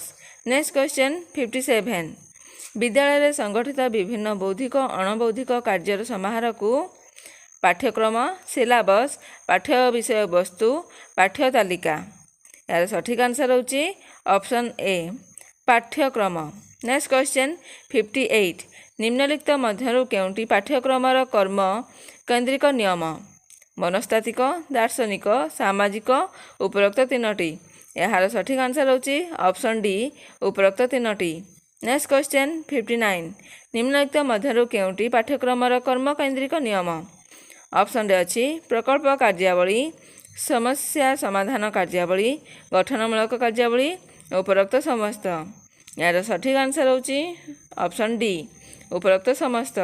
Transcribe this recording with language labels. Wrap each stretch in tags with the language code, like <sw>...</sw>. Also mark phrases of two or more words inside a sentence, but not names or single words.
<en>ନେକ୍ସଟ କ୍ୱେଶ୍ଚିନ୍</en> <or>57 ବିଦ୍ୟାଳୟରେ ସଂଗଠିତ ବିଭିନ୍ନ ବୌଦ୍ଧିକ ଅଣବୌଦ୍ଧିକ କାର୍ଯ୍ୟର ସମାହାରକୁ ପାଠ୍ୟକ୍ରମ, ସିଲାବସ୍, ପାଠ୍ୟ ବିଷୟବସ୍ତୁ, ପାଠ୍ୟ ତାଲିକା। ଏହାର ସଠିକ୍ ଆନ୍ସର୍ ହେଉଛି</or> <en>ଅପସନ୍ ଏ</en> <or>ପାଠ୍ୟକ୍ରମ।</or> <en>ନେକ୍ସଟ କ୍ୱେଶ୍ଚିନ୍</en> <or>58 ନିମ୍ନଲିଖିତ ମଧ୍ୟରୁ କେଉଁଟି ପାଠ୍ୟକ୍ରମର କର୍ମ କେନ୍ଦ୍ରିକ ନିୟମ? ମନସ୍ତାତ୍ତ୍ୱିକ ଦାର୍ଶନିକ ସାମାଜିକ ଉପରୋକ୍ତ ତିନୋଟି ଯାର ସଠିକ ଆନ୍ସର ହେଉଛି</or> <en>option D</en> <or>ଉପରୋକ୍ତ ତିନୋଟି।</or> <en>next question</en> <or>59 ନିମ୍ନଲିଖିତ ମଧ୍ୟରୁ କେଉଁଟି ପାଠ୍ୟକ୍ରମର କର୍ମକେନ୍ଦ୍ରିକ ନିୟମ</or> <en>option D</en> <or>ଅଛି ପ୍ରକଳ୍ପ କାର୍ଯ୍ୟାବଳୀ ସମସ୍ୟା ସମାଧାନ କାର୍ଯ୍ୟାବଳୀ ଗଠନମୂଳକ କାର୍ଯ୍ୟାବଳୀ ଉପରୋକ୍ତ ସମସ୍ତ ଯାର ସଠିକ ଆନ୍ସର ହେଉଛି</or> <en>option D</en> <or>ଉପରୋକ୍ତ ସମସ୍ତ।</or>